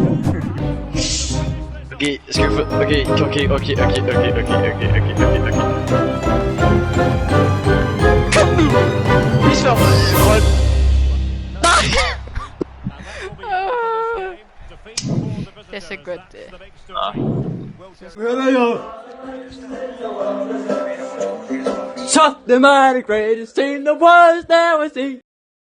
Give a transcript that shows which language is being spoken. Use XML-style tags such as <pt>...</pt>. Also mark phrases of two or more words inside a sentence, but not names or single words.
<da>Okay, skal vi få... Okay. Kom nu! Vi slår grøn. Nej! Det er så godt, det.</da> <en>Top the mighty greatest thing the world's never seen.</en>